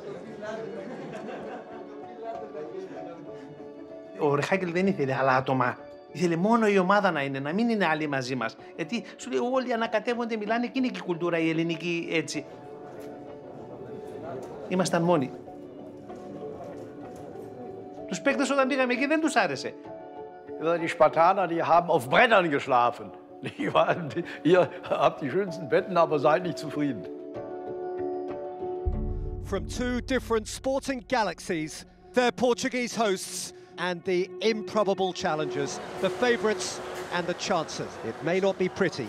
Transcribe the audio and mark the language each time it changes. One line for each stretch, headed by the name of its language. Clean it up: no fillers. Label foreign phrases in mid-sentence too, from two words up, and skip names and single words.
Greek: Ο Ρεχάγκελ δεν ήθελε άλλα άτομα. Ήθελε μόνο η ομάδα να είναι, να μην είναι άλλοι μαζί μας. Γιατί σου λέει όλοι ανακατεύονται, μιλάνε και είναι και η κουλτούρα η ελληνική έτσι. Ήμασταν μόνοι. Τους παίκτες όταν πήγαμε εκεί δεν τους άρεσε.
German: Die Spartaner, die haben auf Brennern geschlafen. Ihr habt die schönsten Betten, aber seid nicht zufrieden.
English: From two different sporting galaxies, they're Portuguese hosts and the improbable challengers, the favourites and the chancers. It may not be pretty.